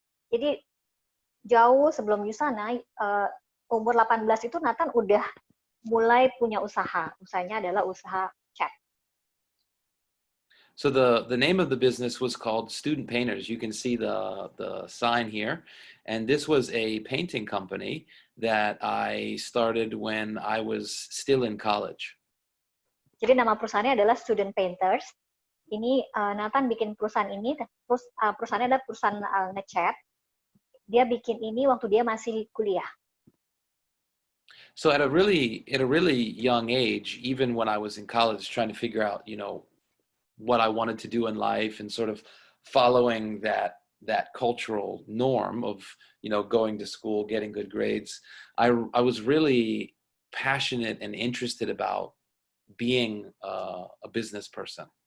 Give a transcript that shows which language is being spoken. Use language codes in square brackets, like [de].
[id] Jadi jauh sebelum Usana, umur 18 itu Nathan udah mulai punya usaha. Usahanya adalah usaha cat. [en] So the name of the business was called Student Painters. You can see the sign here. And this was a painting company that I started when I was still in college. [id] Jadi nama perusahaannya adalah Student Painters. Ini Nathan bikin perusahaan ini, perusahaannya adalah perusahaan ngecat. Dia bikin ini waktu dia masih kuliah. [en] So at a really young age, even when I was in college, trying to figure out, what I wanted to do in life and sort of following that cultural norm of, going to school, getting good grades, I was really passionate and interested about being a business person.